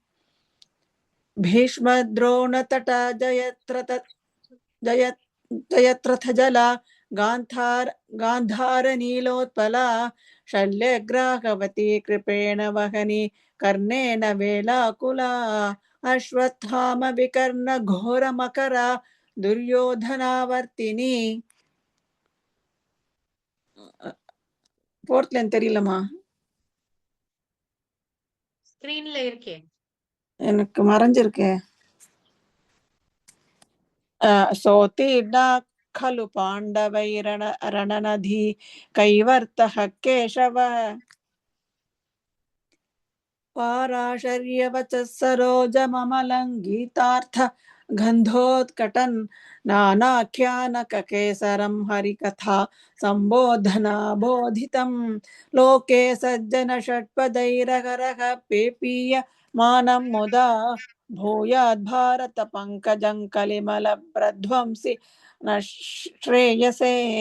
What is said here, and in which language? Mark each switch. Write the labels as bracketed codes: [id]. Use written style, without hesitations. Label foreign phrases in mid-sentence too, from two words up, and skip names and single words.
[sa] भीष्मद्रोणतटा जयत्रथजला गान्धारनीलोत्पला शल्यग्राहवती कृपेण वहनी कर्णेन वेलाकुला अश्वत्थामविकर्णघोरमकरा दुर्योधनावर्तिनी. [ta] फोर्थ லைன் தெரியலமா, ஸ்கிரீன்ல இருக்கே. எனக்கு மறைஞ்சிருக்கு. [sa] सोतीर्णा खलु पाण्डवैरणनधी कैवर्तः केशवः पाराशर्यवचः सरोजममलं गीतार्थ गन्धोत्कटन् नानाख्यानककेसरं हरिकथा सम्बोधना बोधितं लोके सज्जन षट्पदैरहरः पेपीयमानं मुदा भूयाद् भारत पंकजं कलिमल प्रध्वंसि न श्रेयसे।